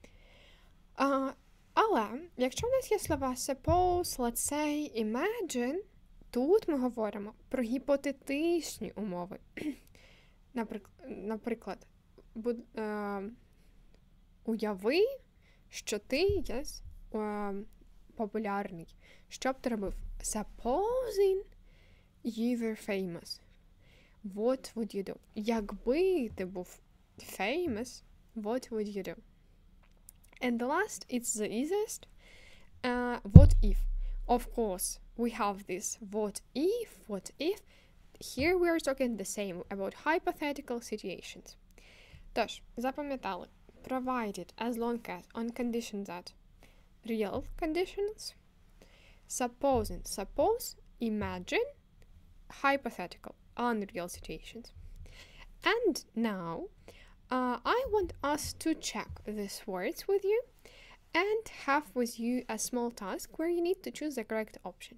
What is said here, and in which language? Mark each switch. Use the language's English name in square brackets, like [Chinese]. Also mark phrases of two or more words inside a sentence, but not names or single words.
[Ukrainian] Але, якщо в нас є слова [English] suppose, let's say, imagine, [Ukrainian] тут ми говоримо про гіпотетичні умови. Наприклад, уяви, що ти є популярний. Що б ти робив? [English] Supposing you were famous. What would you do? [Ukrainian] Якби ти був famous, [English] what would you do? And the last, it's the easiest. What if? Of course, we have this what if. Here we are talking the same about hypothetical situations. [Ukrainian] Тож, запам'ятали. [English] Provided as long as on condition that real conditions. Supposing, suppose, imagine, hypothetical, unreal situations. And now, I want us to check these words with you and have with you a small task where you need to choose the correct option.